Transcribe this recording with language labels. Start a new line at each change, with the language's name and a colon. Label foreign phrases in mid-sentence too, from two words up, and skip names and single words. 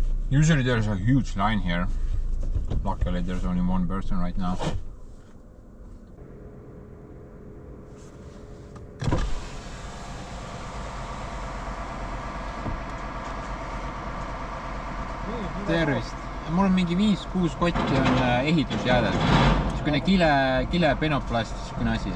English: Usually there's a huge line here. Luckily there's only one person right now.
Estonian: Tervist! Mul on mingi 5-6 kotti on ehitusjäädet. Niisugune kile penoplast, niisugune asi.